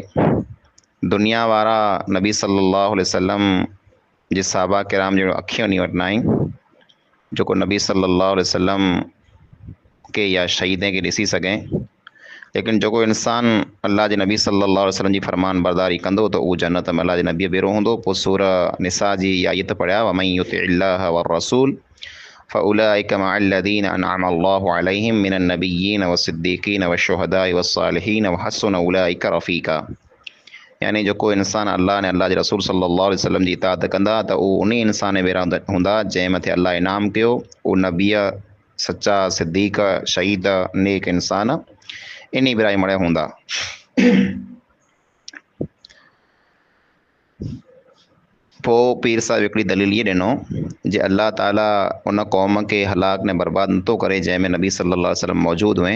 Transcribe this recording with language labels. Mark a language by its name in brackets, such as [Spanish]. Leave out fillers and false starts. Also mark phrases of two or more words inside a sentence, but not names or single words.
[Sindhi] दुनिया वारा नबी [Arabic] صلى الله عليه وسلم [Sindhi] जे साहबा किराम जहिड़ो अखियूं नी वटि न आहिनि जेको नबी [Arabic] صلى الله عليه وسلم [Sindhi] के या शहीद खे ॾिसी सघे। लेकिन जेको इंसान अल्लाह जे नबी [Arabic] صلى الله عليه وسلم [Sindhi] जी फरमान बरदारी कंदो त उहो जन्नत में अल्लाह जे नबीअ भेरो हूंदो। पोइ सूरह निसा जी इहा आयत पढ़िया [Arabic] ومن يطع الله والرسول فأولئك مع الذين أنعم الله عليهم من النبيين والصديقين والشهداء والصالحين وحسن أولئك رفيقا, [Sindhi] यानी जेको इंसान अल्लाह ने अल्लाह जे रसूल [Arabic] صلى الله عليه وسلم [Sindhi] जी इताअत कंदा त उहो उन इंसान भेरा हूंदा जंहिं मथे अल्लाह इनाम कयो, उहो नबीअ सचा सिद्दीक़ शहीद नेक इंसान इन बिराई मड़े हूंदा। पोइ पीर साहिब हिकिड़ी दलील इहे ॾिनो जे अल्लाह ताला उन क़ौम खे हलाक ने बर्बाद नथो करे जंहिंमें नबी [Arabic] صلى الله عليه وسلم [Sindhi] मौजूदु हुए।